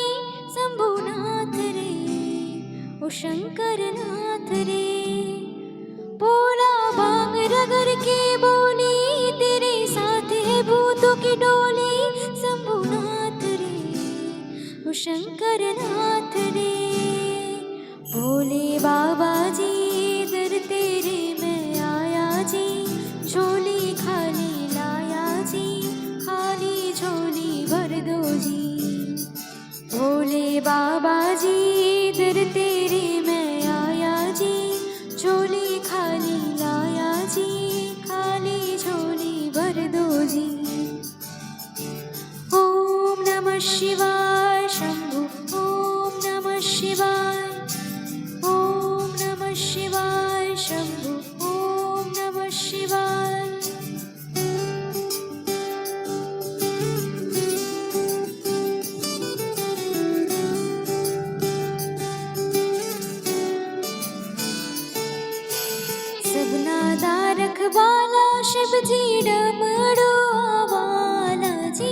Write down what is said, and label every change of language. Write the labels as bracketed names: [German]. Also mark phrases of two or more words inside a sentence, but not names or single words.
[Hindi] शंभुनाथ रे, ओ शंकर नाथ रे। भोला भांग रगड़ के बोली, तेरे साथ है भूतों की डोली। शंभुनाथ रे, ओ शंकर नाथ रे। भोले बाबा जी, दर तेरे मैं आया जी। झोली खाली लाया जी, खाली झोली भर दो जी। भोले बाबा जी, दर तेरे मैं आया जी। झोली खाली लाया जी, खाली झोली भर दो जी। ओम नमः शिवाय शंभु, ओम नमः शिवाय। ओम नमः शिवाय शंभु, ओम नमः शिवाय। [Punjabi] सबना दा रखवाला शिव जी, डमरू वाला जी।